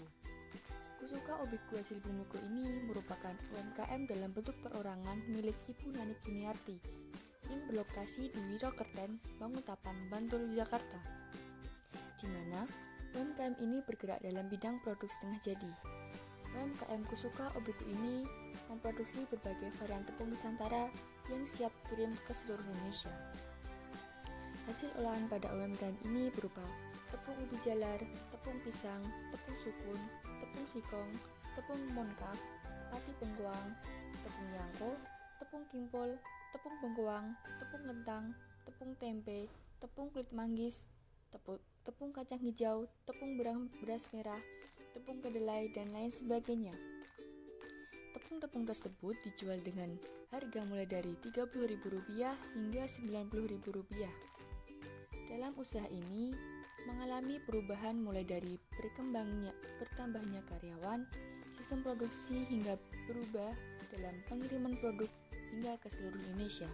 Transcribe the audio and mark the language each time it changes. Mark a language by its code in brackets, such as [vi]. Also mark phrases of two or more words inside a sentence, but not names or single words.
[id] Kusuka Obiku Hasil Bumiku ini merupakan UMKM dalam bentuk perorangan milik Ibu Nanik Yuniarti yang berlokasi di Wirokerten, Banguntapan, Bantul, Jakarta, di mana UMKM ini bergerak dalam bidang produk setengah jadi. UMKM Kusuka Obiku ini memproduksi berbagai varian tepung Nusantara yang siap kirim ke seluruh Indonesia. Hasil olahan pada UMKM ini berupa tepung ubi jalar, tepung pisang, tepung sukun, tepung sikong, tepung monkaf, pati bengkoang, tepung yangko, tepung kimpol, tepung bengkoang, tepung kentang, tepung tempe, tepung kulit manggis, tepung kacang hijau, tepung beras merah, tepung kedelai, dan lain sebagainya. Tepung-tepung tersebut dijual dengan harga mulai dari Rp30.000 hingga Rp90.000. Dalam usaha ini mengalami perubahan mulai dari bertambahnya karyawan, sistem produksi hingga berubah dalam pengiriman produk hingga ke seluruh Indonesia.